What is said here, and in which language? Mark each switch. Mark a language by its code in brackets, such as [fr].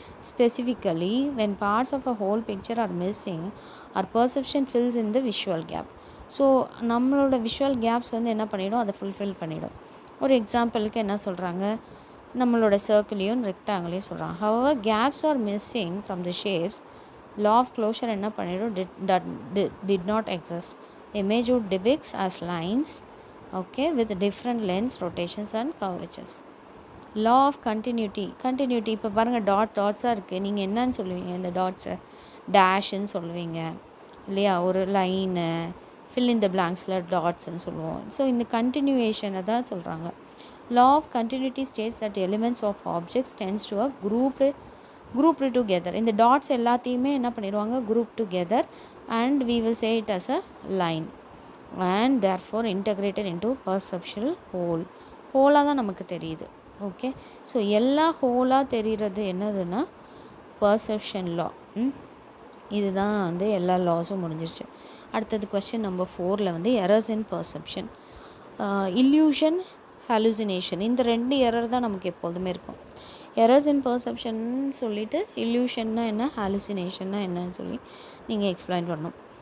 [en] Specifically when parts of a whole picture are missing our perception fills in the visual gap. [ta] So நம்மளோட visual caps வந்து என்ன பண்ணிடும், அதை fulfil பண்ணிடும். ஒரு எக்ஸாம்பிளுக்கு என்ன சொல்கிறாங்க, நம்மளோட சர்க்கிளையும் ரெக்டாங்கிளையும் சொல்கிறாங்க. [en] however gaps are missing from the shapes, law of closure [ta] என்ன பண்ணிடும், [en] did not exist. Image would depicts as lines, okay, with different lengths, rotations and curvatures. Law of continuity. [ta] இப்போ பாருங்கள் டாட்ஸாக இருக்குது, நீங்கள் என்னன்னு சொல்லுவீங்க, இந்த டாட்ஸை டேஷுன்னு சொல்லுவீங்க, இல்லையா? ஒரு லைனு, ஃபில் இன் த பிளாங்க்ஸில் டாட்ஸ்ன்னு சொல்லுவோம். ஸோ இந்த கண்டினியூவேஷனை தான் சொல்கிறாங்க. [en] Law of continuity states that elements of objects tends to a grouped together. [ta] இந்த டாட்ஸ் எல்லாத்தையுமே என்ன பண்ணிடுவாங்க, [en] group together and we will say it as a line and therefore integrated into perceptual whole. [ta] ஹோலாக தான் நமக்கு தெரியுது. ஓகே, ஸோ எல்லா ஹோலாக தெரிகிறது என்னதுன்னா பர்செப்ஷன் லா. இதுதான் வந்து எல்லா லாஸும் முடிஞ்சிருச்சு. அடுத்தது கொஸ்டின் நம்பர் 4ல் வந்து எரர்ஸ் இன் பர்செப்ஷன், இல்யூஷன், ஹாலுசினேஷன். இந்த 2 எரர் தான் நமக்கு எப்போதுமே இருக்கும். எரர்ஸ் இன் பர்செப்ஷன் சொல்லிவிட்டு இல்யூஷன்னா என்ன, ஹாலுசினேஷன்னா என்னன்னு சொல்லி நீங்கள் எக்ஸ்பிளைன் பண்ணணும்.